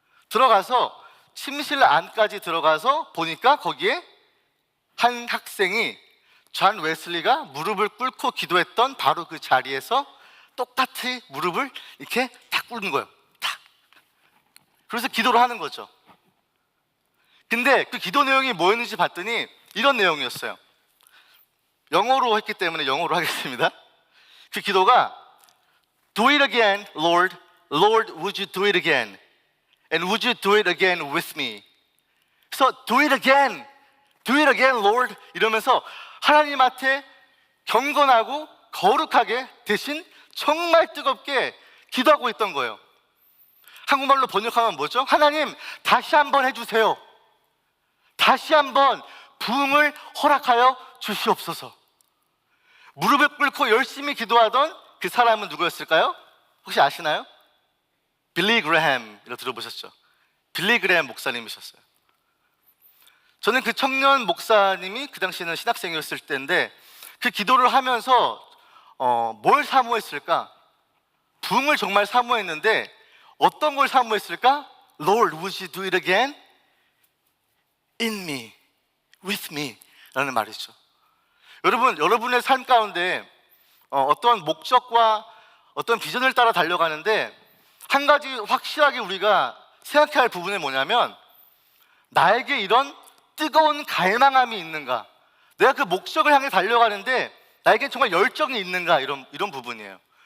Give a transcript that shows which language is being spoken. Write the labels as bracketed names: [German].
[Korean] 들어가서 침실 안까지 들어가서 보니까 거기에 한 학생이 존 웨슬리가 무릎을 꿇고 기도했던 바로 그 자리에서 똑같이 무릎을 이렇게 탁 꿇는 거예요. 탁. 그래서 기도를 하는 거죠. 근데 그 기도 내용이 뭐였는지 봤더니 이런 내용이었어요. 영어로 했기 때문에 영어로 하겠습니다. 그 기도가 [English] Do it again, Lord. Lord, would you do it again? And would you do it again with me? [Korean] 그래서 [English] do it again, Lord [Korean] 이러면서 하나님한테 경건하고 거룩하게 대신 정말 뜨겁게 기도하고 있던 거예요. 한국말로 번역하면 뭐죠? 하나님 다시 한번 해주세요. 다시 한번 부흥을 허락하여 주시옵소서. 무릎을 꿇고 열심히 기도하던 그 사람은 누구였을까요? 혹시 아시나요? 빌리 그레햄이라고 들어보셨죠? 빌리 그레햄 목사님이셨어요. 저는 그 청년 목사님이 그 당시에는 신학생이었을 때인데 그 기도를 하면서 뭘 사모했을까? 부흥을 정말 사모했는데 어떤 걸 사모했을까? [English] Lord, would you do it again? In me, with me [Korean] 라는 말이죠. 여러분의 삶 가운데 어떤 목적과 어떤 비전을 따라 달려가는데 한 가지 확실하게 우리가 생각해야 할 부분이 뭐냐면 나에게 이런 뜨거운 갈망함이 있는가, 내가 그 목적을 향해 달려가는데 나에게 정말 열정이 있는가, 이런 부분이에요.